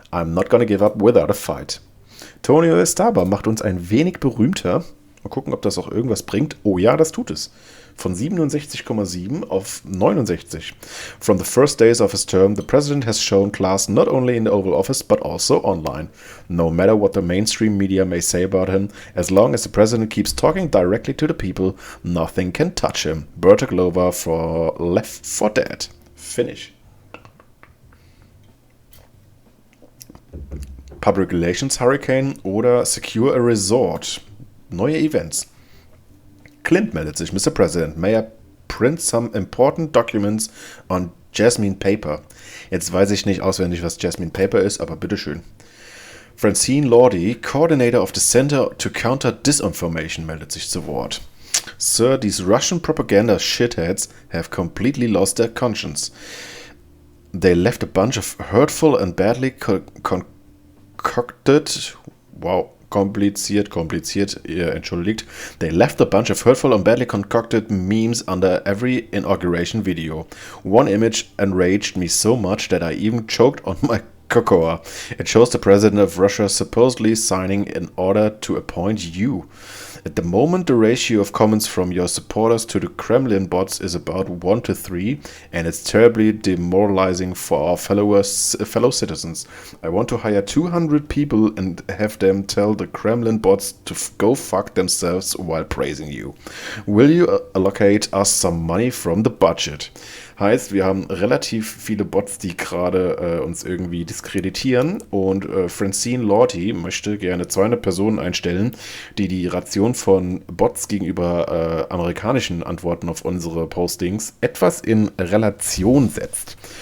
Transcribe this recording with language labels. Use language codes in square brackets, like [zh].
[en] I'm not gonna give up without a fight. [de] Tonio Estaba macht uns ein wenig berühmter. Mal gucken, ob das auch irgendwas bringt. Oh ja, das tut es. Von 67,7 auf 69. [en] From the first days of his term, the president has shown class not only in the Oval Office, but also online. No matter what the mainstream media may say about him, as long as the president keeps talking directly to the people, nothing can touch him. Berta Glover for Left 4 Dead. Finish. [de] Public Relations Hurricane oder Secure a Resort. Neue Events. Clint meldet sich. Mr. [en] President, may I print some important documents on Jasmine Paper? [de] Jetzt weiß ich nicht auswendig, was Jasmine Paper ist, aber bitteschön. Francine Lordy, Coordinator of the Center to Counter Disinformation, meldet sich zu Wort. [en] Sir, these Russian propaganda shitheads have completely lost their conscience. They left a bunch of hurtful and badly concocted... Wow. [de] Kompliziert, ihr entschuldigt. [en] They left a bunch of hurtful and badly concocted memes under every inauguration video. One image enraged me so much that I even choked on my Cocoa. It shows the president of Russia supposedly signing in order to appoint you. At the moment, the ratio of comments from your supporters to the Kremlin bots is about 1 to 3, and it's terribly demoralizing for our fellow citizens. I want to hire 200 people and have them tell the Kremlin bots to go fuck themselves while praising you. Will you allocate us some money from the budget? [de] Heißt, wir haben relativ viele Bots, die gerade uns irgendwie diskreditieren, und Francine Lorty möchte gerne 200 Personen einstellen, die die Ration von Bots gegenüber amerikanischen Antworten auf unsere Postings etwas in Relation setzt.